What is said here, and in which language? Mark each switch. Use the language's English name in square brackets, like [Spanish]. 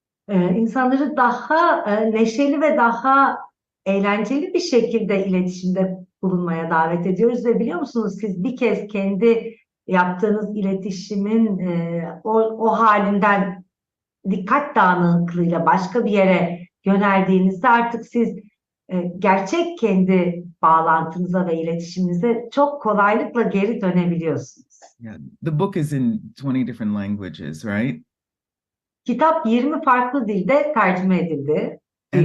[Turkish] İnsanları daha neşeli ve daha eğlenceli bir şekilde iletişimde bulunmaya davet ediyoruz ve biliyor musunuz siz bir kez kendi yaptığınız iletişimin o halinden dikkat dağınıklığıyla başka bir yere yöneldiğinizde artık siz gerçek kendi bağlantınıza ve iletişiminize çok kolaylıkla geri dönebiliyorsunuz. [English] Yeah, the book is in 20 different languages, right? [Turkish] Kitap 20 farklı dilde tercüme edildi, değil